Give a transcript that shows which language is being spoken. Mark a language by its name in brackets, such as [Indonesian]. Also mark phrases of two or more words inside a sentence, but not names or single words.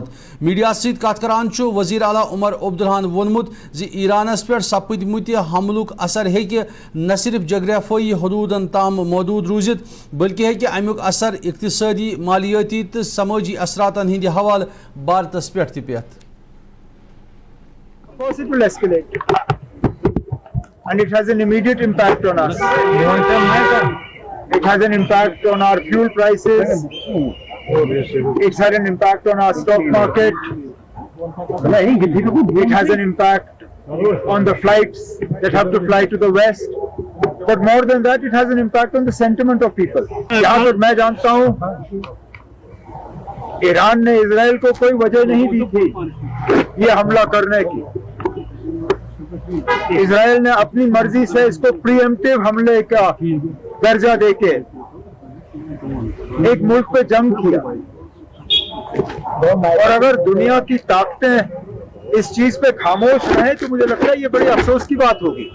[Kashmiri] मीडिया सत कत करान वजीर आला उमर अब्दुल्लाहन वोनमुत जे ईरानस पे सपदमुत हमलुक असर हेकि न सिर्फ जगराफी हदूदन ताम मौजूद रूजित बल्कि हेकि अमुक असर इक्तिसादी मालियाती तो समाजी असरातन हिंद हवाल भारतस पे पेत। [English] Possible escalate, and it has an immediate impact on us. It has an impact on our fuel prices. It's had an impact on our stock market. It has an impact on the flights that have to fly to the west. But more than that, it has an impact on the sentiment of people. [Hindi] यहाँ पर मैं जानता हूँ ईरान ने इजराइल को कोई वजह नहीं दी थी ये हमला करने की। इजराइल ने अपनी मर्जी से इसको प्रीएम्प्टिव हमले का दर्जा देके एक मुल्क पे जंग किया, और अगर दुनिया की ताकतें इस चीज पे खामोश रहे तो मुझे लगता है ये बड़ी अफसोस की बात होगी।